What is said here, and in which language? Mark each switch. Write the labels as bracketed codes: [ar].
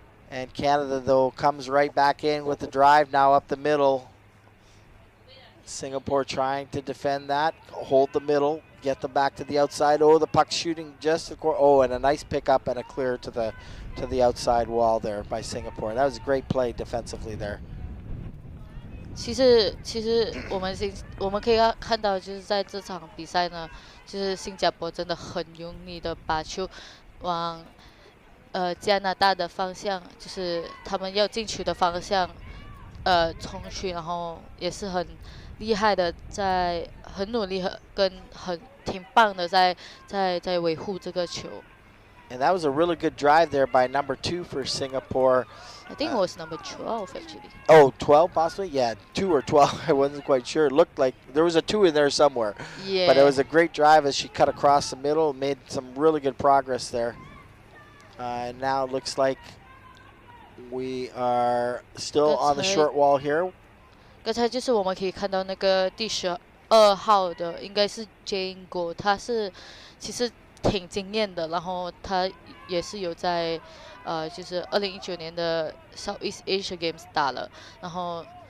[en] And Canada, though, comes right back in with the drive now up the middle. Singapore trying to defend that, hold the middle, get them back to the outside. Oh, the puck shooting just the corner. Oh, and a nice pickup and a clear to the outside wall there by Singapore. That was a great play defensively there. [zh] 其实我们可以看到，就是在这场比赛呢，就是新加坡真的很用力的把球往加拿大的方向，就是他们要进球的方向冲去，然后也是很厉害的，很努力挺棒的在维护这个球。 [en] And that was a really good drive there by number 2 for Singapore. I think it was number 12 actually. Oh, 12 possibly? Yeah, 2 or 12. I wasn't quite sure. It looked like there was a 2 in there somewhere. Yeah. But it was a great drive as she cut across the middle, made some really good progress there. And now it looks like we are still on the short wall here. [zh] 刚才就是我们可以看到那个第12号的，应该是 Jane Go， 他是其实挺惊艳的，然后他也是有在就是2019年的 Southeast Asia Games 打了，然后